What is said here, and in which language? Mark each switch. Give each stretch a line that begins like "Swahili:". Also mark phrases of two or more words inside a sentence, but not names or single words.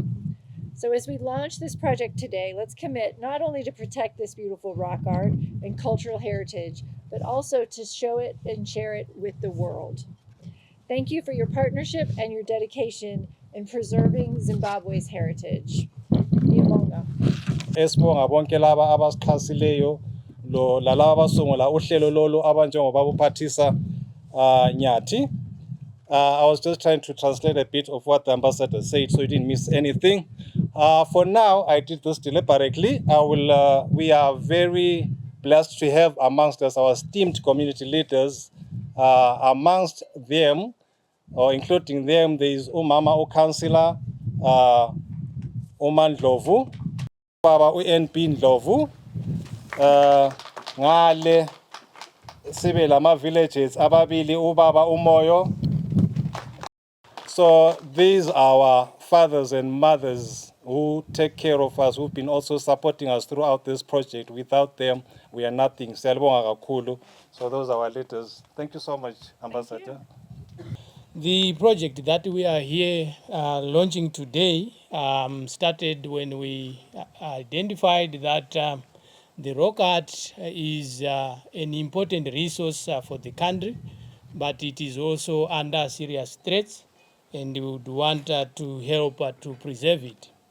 English: So as we launch this project today, let's commit not only to protect this beautiful rock art and cultural heritage, but also to show it and share it with the world. Thank you for your partnership and your dedication in preserving Zimbabwe's heritage.
North Ndebele: Ngibonga. Esibonga bonke laba abasixhasileyo lo lalabo abasungula uhlelo lolu abanjengoba uphathisa Nyati.
English: I was just trying to translate a bit of what the ambassador said so you didn't miss anything. For now, I did this deliberately. We are very blessed to have amongst us our esteemed community leaders. Amongst them, or including them, there is Umama Councillor Ndlovu, Baba NP Ndlovu,
North Ndebele: Ngale sibe lama villages ababili ubaba umoyo.
English: So these are our fathers and mothers who take care of us, who've been also supporting us throughout this project. Without them, we are nothing.
North Ndebele: Siyabonga kakhulu.
English: So those are our leaders. Thank you so much, Ambassador. The project that we are here launching today started when we identified that the rock art is an important resource for the country, but it is also under serious threats, and we would want to help to preserve it.